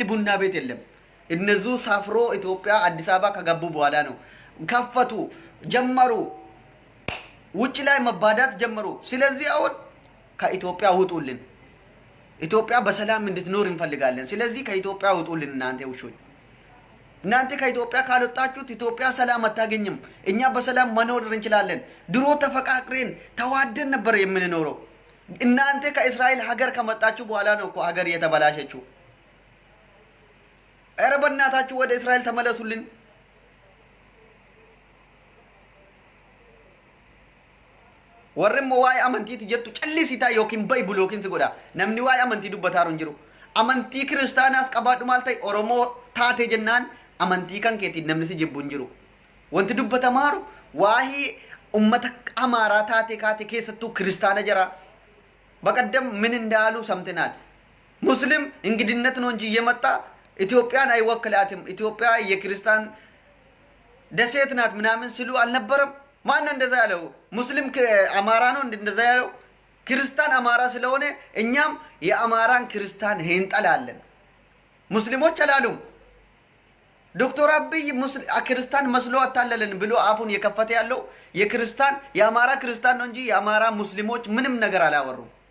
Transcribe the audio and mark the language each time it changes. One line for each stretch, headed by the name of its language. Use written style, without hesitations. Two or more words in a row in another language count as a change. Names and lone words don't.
Amharic: ቡና ቤት የለም እነሱ ሳፍሮ ኢትዮጵያ አዲስ አበባ ከገቡ በኋላ ነው ከፈቱ ጀመሩ ውጭ ላይ መባዳት ጀመሩ ስለዚህ አሁን ከኢትዮጵያ ውጡልን ኢትዮጵያ በሰላም እንድትኖር እንፈልጋለን ስለዚህ ከኢትዮጵያ ውጡልን እናንተ ውሾች እናንተ ከኢትዮጵያ ካልወጣችሁት ኢትዮጵያ ሰላም አታገኝም እኛ በሰላም መኖር እንችላለን ድሮ ተፈቃቅረን ተዋደን ነበር የምንኖረው እናንተ ከእስራኤል ሀገር ከመጣችሁ በኋላ ነው እኮ ሀገር የተበላሸችው ኧረ በእናታችሁ ወደ እስራኤል ተመለሱልን
Oromo: warrim waa'ee amantiiti jettu callisitaa yookiin baayibul yookiin si godha namni waa'ee amantii dubbataaru hin jiru amantii kiristaanaas qabaadhu maal ta'e oromoo taate jennaan amantii kan keetiin namni si jibbu hin jiru wanti dubbatamaaru waa'ee ummata amaaraa taate kaate keessattuu kiristaana jira
Amharic: በቀደም ምን እንዳሉ ሰምተናል ሙስሊም እንግዲነት ነው እንጂ የመጣ ኢትዮጵያን አይወክላትም ኢትዮጵያ የክርስቲያን ደሴት ናት ምናምን ሲሉ አልነበረም ማን ነው እንደዛ ያለው ሙስሊም አማራ ነው እንደዛ ያለው ክርስቲያን አማራ ስለሆነ እኛም የአማራን ክርስቲያን ሄንጠላለን ሙስሊሞች አላሉም ዶክተር አብይ ክርስቲያን መስሎ አታለለን ብሎ አፉን የከፈተ ያለው የክርስቲያን የአማራ ክርስቲያን ነው እንጂ የአማራ ሙስሊሞች ምንም ነገር አላወሩም